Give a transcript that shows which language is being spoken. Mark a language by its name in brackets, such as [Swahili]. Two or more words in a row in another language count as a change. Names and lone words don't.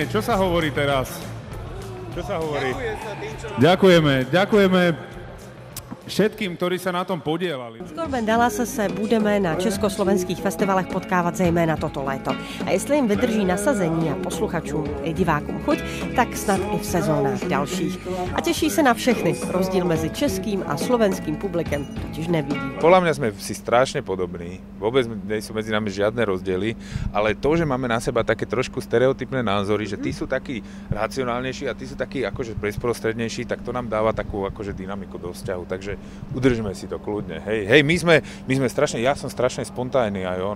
[Slovak] Čo sa hovorí teraz? Čo sa hovorí? Ďakujeme všetkým, ktorí sa na tom podielali. [Czech] S Korben Dallas se budeme na československých festivalech potkávat zejména toto léto. A jestli jim vydrží nasazení a posluchačům i divákům chuť, tak snad i v sezónách dalších. A těší se na všechny. Rozdíl mezi českým a slovenským publikem totiž nevidí. [Slovak] Podľa mňa sme si strašne podobní. Vôbec nie sú medzi nami žiadne rozdiely, ale to, že máme na seba také trošku stereotypné názory, že tí sú takí racionálnejší a tí sú takí akože bezprostrednejší, tak to nám dáva takú akože dynamiku do vzťahu. Takže udržme si to kľudne. Hej, my sme strašne, ja som strašne spontánny aj on.